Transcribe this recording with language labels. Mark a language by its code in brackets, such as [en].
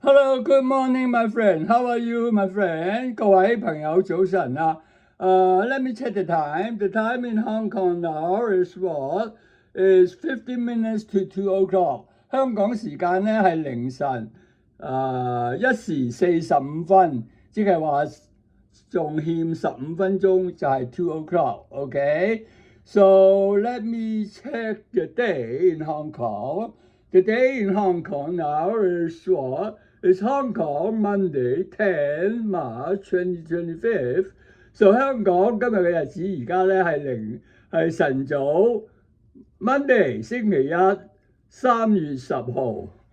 [en] Hello, good morning, my friend. How are you, my friend? [yue] 各位朋友早晨啊。 [en] Let me check the time. The time in Hong Kong now is what? Is 15 minutes to 2 o'clock. [yue] 香港時間咧係凌晨1時45分，即係話仲欠15分鐘就係 [en] 2 o'clock. Okay? So let me check the day in Hong Kong. The day in Hong Kong now is what? It's Hong Kong Monday 10 March 2025. [yue] So 香港今日嘅日子而家咧係晨早 Monday 星期一3月10號。